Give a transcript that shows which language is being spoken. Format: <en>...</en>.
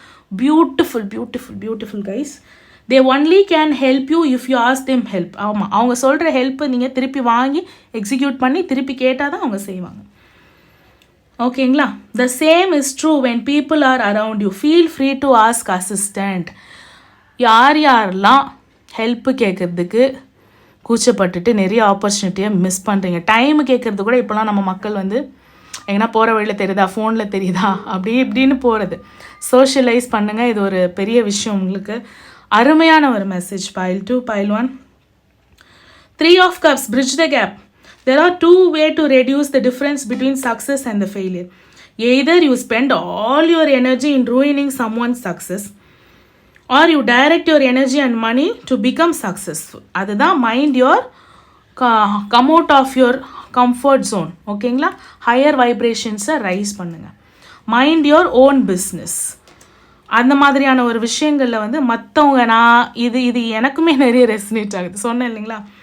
<en>Beautiful guys. They only can help you if you ask them help.</en> <ta>ஆமாம், அவங்க சொல்கிற ஹெல்ப்பை நீங்கள் திருப்பி வாங்கி எக்ஸிக்யூட் பண்ணி திருப்பி கேட்டால் தான் அவங்க செய்வாங்க. ஓகேங்களா?</ta> <en>The same is true when people are around you. Feel free to ask assistant.</en> <ta>யாரெல்லாம் ஹெல்ப்பு கேட்குறதுக்கு கூச்சப்பட்டுட்டு நிறைய ஆப்பர்ச்சுனிட்டியை மிஸ் பண்ணுறீங்க. டைமு கேட்குறது கூட இப்போலாம் நம்ம மக்கள் எங்கன்னா போகிற வழியில் தெரியுதா, ஃபோனில் தெரியுதா, இப்படின்னு போகிறது. சோஷியலைஸ் பண்ணுங்கள், இது ஒரு பெரிய விஷயம் உங்களுக்கு. அருமையான ஒரு message.</ta> <en>Pile 2, Pile 1. 3 of Cups, bridge the gap. There are 2 ways to reduce the difference between success and the failure. Either you spend all your energy in ruining someone's success, or you direct your energy and money to become successful. அதுதான் mind your come out of your comfort zone. ஓகேங்களா? Higher வைப்ரேஷன்ஸை raise பண்ணுங்கள். Mind your own business.</en> <ta>அந்த மாதிரியான ஒரு விஷயங்களில் மற்றவங்க, நான் இது எனக்குமே நிறைய ரெசனேட் ஆகுது, சொன்னேன் இல்லைங்களா?</ta>